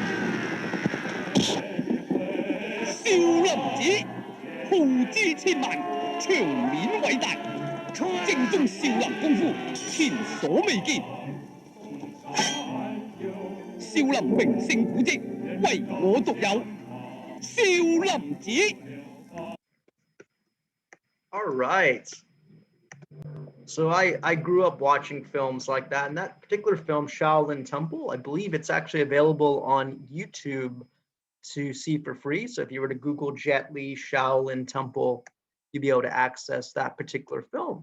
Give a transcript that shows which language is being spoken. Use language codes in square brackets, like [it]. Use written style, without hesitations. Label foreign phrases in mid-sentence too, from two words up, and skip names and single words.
[zh] 少林寺耗資千萬，場面偉大，正宗少林功夫前所未見。少林名勝古蹟，唯我獨有。少林寺。 [en] All right. So I grew up watching films like that, and that particular film, Shaolin Temple, I believe it's actually available on YouTube to see for free. So if you were to Google Jet Li Shaolin Temple, you'd be able to access that particular film.